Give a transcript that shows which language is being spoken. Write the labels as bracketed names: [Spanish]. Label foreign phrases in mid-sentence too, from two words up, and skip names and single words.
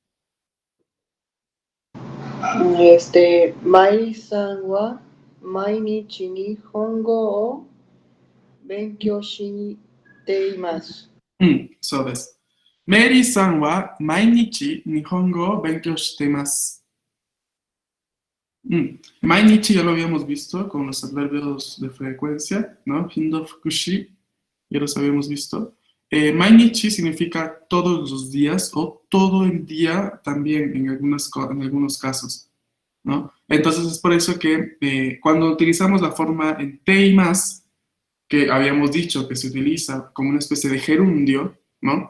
[Japanese] マイさんは毎日日本語を勉強しています. そうです. メアリーさんは毎日日本語を勉強しています. [Spanish] Mainichi ya lo habíamos visto con los adverbios de frecuencia, ¿no? [Japanese] 頻度副詞, [Spanish] ya los habíamos visto. Mainichi significa todos los días o todo el día también en algunos casos, ¿no? Entonces es por eso que cuando utilizamos la forma en teimas, que habíamos dicho que se utiliza como una especie de gerundio, ¿no?